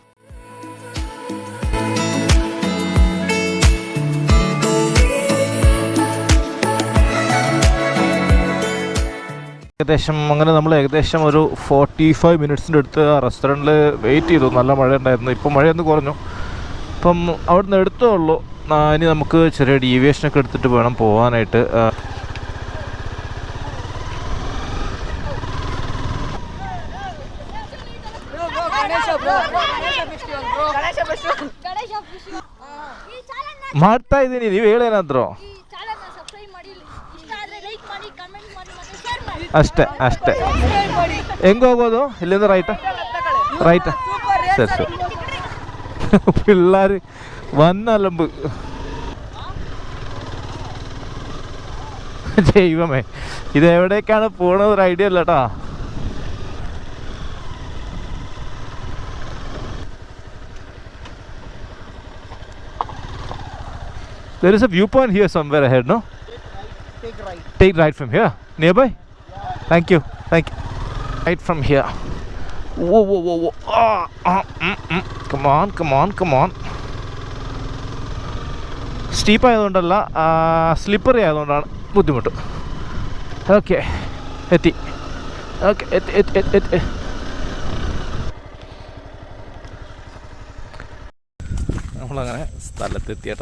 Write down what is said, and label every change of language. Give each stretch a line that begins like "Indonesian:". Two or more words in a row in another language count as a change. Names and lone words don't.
Malayalam: അങ്ങനെ നമ്മൾ ഏകദേശം ഒരു 45 മിനിറ്റ്സിൻ്റെ അടുത്ത് ആ റെസ്റ്റോറൻറ്റിൽ വെയിറ്റ് ചെയ്തു. നല്ല മഴ ഉണ്ടായിരുന്നു. ഇപ്പം മഴയൊന്ന് കുറഞ്ഞു. അപ്പം അവിടെ നിന്ന് എടുത്തേ ഉള്ളൂ. ഇനി നമുക്ക് ചെറിയ ഡീവിയേഷനൊക്കെ എടുത്തിട്ട് വേണം പോകാനായിട്ട്.
Kannada: ಮಾಡ್ತಾ ಇದ್ದೀನಿ, ನೀವು ಹೇಳೇನಾದ್ರು ಅಷ್ಟೇ. ಹೆಂಗೆ ಹೋಗೋದು? ಇಲ್ಲಿಂದ ರೈಟಾ? ಸರಿ
Malayalam: പിള്ളേർ വന്നലമ്പ്. ദൈവമേ, ഇതെവിടേക്കാണ് പോണത് ഒരു ഐഡിയ ഇല്ല കേട്ടാ.
English: There is a viewpoint here somewhere ahead, no? Take right from here. Nearby? Yeah. Thank you. Right from here. Whoa. Come on.
Malayalam: സ്റ്റീപ്പ് ആയതുകൊണ്ടല്ല, സ്ലിപ്പറി ആയതുകൊണ്ടാണ് ബുദ്ധിമുട്ട്. ഓക്കെ, എത്തി. നമ്മളങ്ങനെ സ്ഥലത്തെത്തി കേട്ടോ.